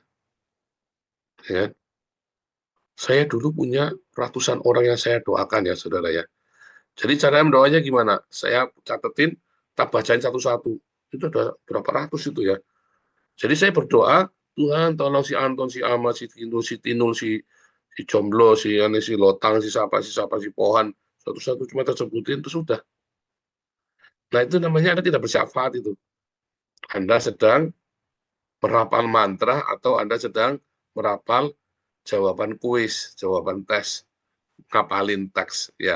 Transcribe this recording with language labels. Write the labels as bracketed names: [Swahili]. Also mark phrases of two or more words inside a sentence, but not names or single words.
[Indonesian] Ya. Saya dulu punya ratusan orang yang saya doakan ya, saudara ya. Jadi cara mendoanya gimana? Saya catetin, tak bacain satu-satu. Itu ada berapa ratus itu ya. Jadi saya berdoa, Tuhan tolong si Anton, si Ama, si Tinul, si Jomblo, si Ane, si Lotang, si siapa, si Pohan. Satu-satu cuma tersebutin, itu sudah. Nah itu namanya Anda tidak bersyafaat itu. Anda sedang merapal mantra atau Anda sedang merapal jawaban kuis, jawaban tes, ngapalin teks ya.